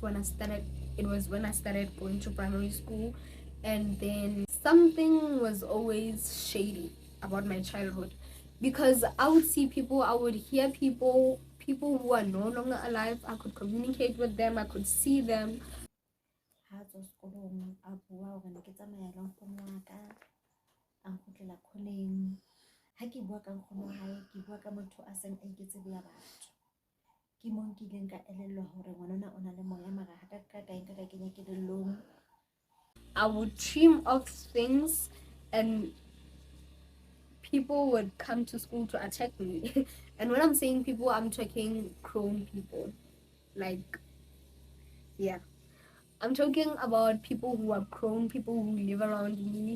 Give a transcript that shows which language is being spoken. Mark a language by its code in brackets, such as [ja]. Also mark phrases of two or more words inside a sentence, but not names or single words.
[en] When I started going to primary school, and then something was always shady about my childhood, because I would see people, I would hear people who are no longer alive. I could communicate with them, I could see them. [st] Ha ke bua ka nkgono wa hae, ke bua ka motho a seng a iketse boya batho. Ke mo nkileng ka elellwa hore ngwanana o na le moya, mara ha ka ka kenya kelellong. [en] I would dream of things and people would come to school to attack me. And when I'm saying people, I'm talking grown people. Like, yeah, I'm talking about people who are grown, people who live around me.